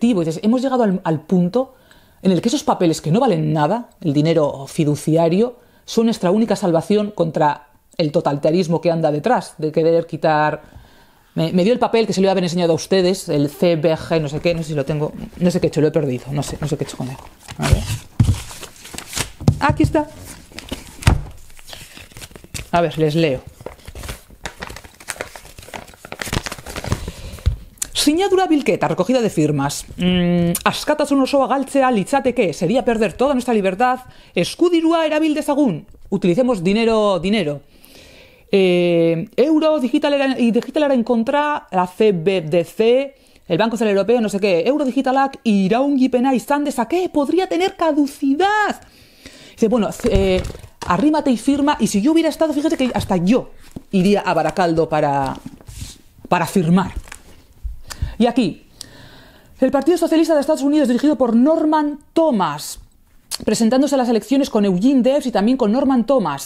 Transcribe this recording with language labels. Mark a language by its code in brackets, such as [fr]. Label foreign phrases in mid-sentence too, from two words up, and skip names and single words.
[es] Y dices, hemos llegado al punto en el que esos papeles que no valen nada, el dinero fiduciario, son nuestra única salvación contra el totalitarismo que anda detrás, de querer quitar... Me dio el papel que se lo iba a haber enseñado a ustedes, el CBG, no sé qué, no sé si lo tengo, no sé qué he hecho, lo he perdido, no sé qué he hecho con él. A ver. Aquí está. A ver, les leo. [eu] Sinadura bilketa, [es] recogida de firmas. [eu] Askatasun osoa galtzea litzateke, [es] sería perder toda nuestra libertad. [eu] Eskudirua erabil dezagun. [es] Utilicemos dinero. [eu] Euro digitalera kontra, [es] la CBDC, el Banco Central Europeo, no sé qué. [eu] Euro digitalak iraungipena izan dezake, [es] podría tener caducidad. Dice, bueno, arrímate y firma. Y si yo hubiera estado, fíjate que hasta yo iría a Baracaldo para firmar. Y aquí, el Partido Socialista de Estados Unidos, dirigido por Norman Thomas, presentándose a las elecciones con Eugene Debs y también con Norman Thomas.